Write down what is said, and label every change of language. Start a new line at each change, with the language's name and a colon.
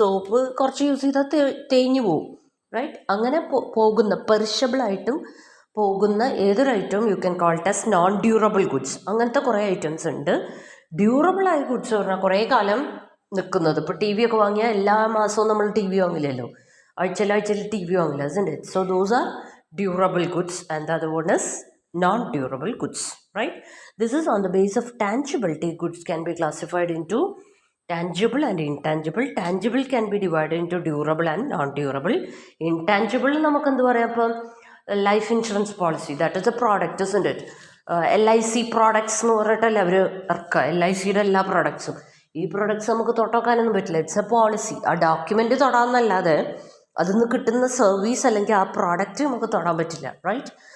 Malayalam: Soap കുറച്ച് use ചെയ്താൽ തേഞ്ഞു പോകും, റൈറ്റ്? അങ്ങനെ പോകുന്ന പെറിഷബിളായിട്ടും പോകുന്ന ഏതൊരു ഐറ്റവും
English: You can call it as non durable goods.
Malayalam: അങ്ങനത്തെ കുറേ ഐറ്റംസ് ഉണ്ട്. ഡ്യൂറബിളായ ഗുഡ്സ് പറഞ്ഞാൽ കുറേ കാലം നിൽക്കുന്നത്. ഇപ്പോൾ ടി വി ഒക്കെ വാങ്ങിയാൽ എല്ലാ മാസവും നമ്മൾ ടി വി വാങ്ങില്ലല്ലോ, ആഴ്ചയിൽ ടി വി വാങ്ങില്ല,
English: Isn't it? So those are durable goods and the other one is non-durable goods, right? This is on the basis of tangibility. Goods can be classified into tangible and intangible. Tangible can be divided into durable and non-durable. Intangible
Malayalam: നമുക്ക് എന്ത് പറയാം? അപ്പം
English: Life insurance policy, that is a product, isn't it?
Malayalam: LIC products എന്ന് പറഞ്ഞിട്ടല്ലേ അവർ ഇറക്കുക, LICയുടെ എല്ലാ പ്രോഡക്ട്സും. ഈ products നമുക്ക് തൊട്ടാക്കാനൊന്നും പറ്റില്ല,
English: It's a policy.
Malayalam: ആ ഡോക്യുമെൻ്റ് തൊടാമെന്നല്ലാതെ അതിൽ നിന്ന് കിട്ടുന്ന സർവീസ് അല്ലെങ്കിൽ ആ പ്രോഡക്റ്റ് നമുക്ക് തൊടാൻ പറ്റില്ല, റൈറ്റ്?